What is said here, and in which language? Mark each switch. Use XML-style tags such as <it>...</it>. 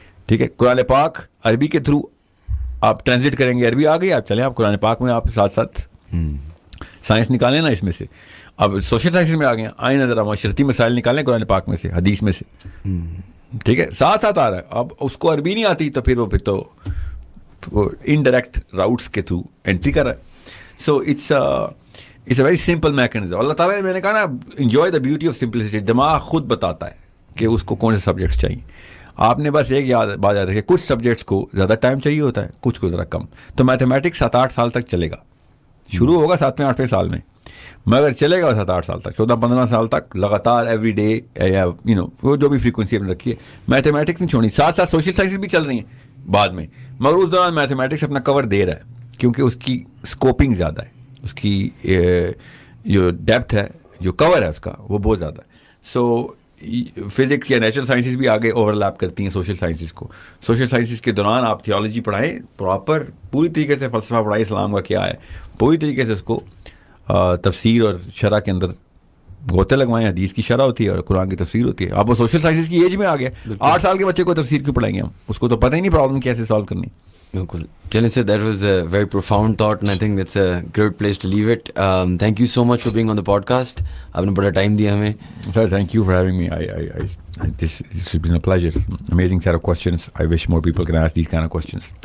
<ur>ٹھیک ہے, قرآن پاک عربی کے تھرو آپ ٹرانسلیٹ کریں گے, عربی آ گئی, آپ چلیں آپ قرآن پاک میں آپ ساتھ ساتھ سائنس نکالیں نا اس میں سے. اب سوشل سائنسز میں آ گئے ہیں, آئیں نظر معاشرتی مسائل نکالیں قرآن پاک میں سے, حدیث میں سے. ٹھیک ہے, ساتھ آ رہا ہے. اب اس کو عربی نہیں آتی تو پھر وہ انڈائریکٹ راؤٹس کے تھرو انٹری کر رہا ہے.</ur> <en>So it's a very simple mechanism.</en> <ur>اللہ تعالیٰ نے, میں نے کہا نا,</ur> <en>Enjoy the beauty of simplicity.</en> <ur>دماغ خود بتاتا ہے کہ اس کو کون سے سبجیکٹس چاہیے. آپ نے بس ایک بات یاد رکھے, کچھ سبجیکٹس کو زیادہ ٹائم چاہیے ہوتا ہے, کچھ کو ذرا کم. تو میتھمیٹکس 7-8 سال تک چلے گا, شروع ہوگا 7ویں-8ویں سال میں, مگر چلے گا 7-8 سال تک, 14-15 سال تک لگاتار ایوری ڈے وہ جو بھی فریکوینسی آپ نے رکھی ہے. میتھمیٹکس نہیں چھوڑنی, ساتھ ساتھ سوشل سائنسز بھی چل رہی ہیں بعد میں, مگر اس دوران میتھمیٹکس اپنا کور دے رہا ہے کیونکہ اس کی اسکوپنگ زیادہ ہے, اس کی جو ڈیپتھ ہے, جو کور ہے اس کا, وہ بہت زیادہ ہے. سو فزکس یا نیچرل سائنسز بھی آگے اوور لیپ کرتی ہیں سوشل سائنسز کو. سوشل سائنسز کے دوران آپ تھیولوجی پڑھائیں, پراپر پوری طریقے سے فلسفہ پڑھائیں, اسلام کا کیا ہے, پوری طریقے سے اس کو تفسیر اور شرح کے اندر گوتے لگوائیں. حدیث کی شرح ہوتی ہے اور قرآن کی تفسیر ہوتی ہے. اب وہ سوشل سائنسز کی ایج میں آ گیا, 8 سال کے بچے کو تفسیر کیوں پڑھائیں گے ہم, اس کو تو پتہ ہی نہیں پرابلم کیسے سالو کرنی. بالکل. چلیں سر,</ur> <en>That was a very profound thought and I think that's a great place to leave it. Thank you so much for being on the podcast.</en> <ur>آپ نے بڑا ٹائم دیا ہمیں.</ur> <en>Sir thank you for having me. This has been a pleasure. Amazing set of questions. I wish more people can ask these kind of questions.</en>